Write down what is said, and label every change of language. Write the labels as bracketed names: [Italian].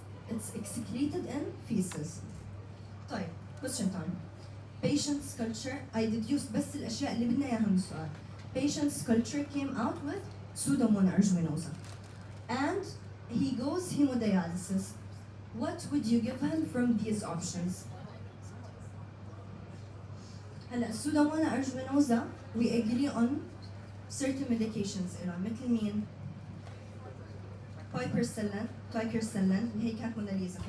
[English] It's excreted in feces. طيب question time. Patient's culture. I deduced [Arabic] بس الأشياء اللي بدنا إياها من السؤال. [English] Patient's culture came out with Pseudomonas aeruginosa, and he goes hemodialysis. What would you give him from these options? هلا Pseudomonas aeruginosa we agree on certain medications [Arabic] إلها مثل مين؟ [English] piperacillin, ticagrelin [Arabic] اللي هي كانت موناليزا.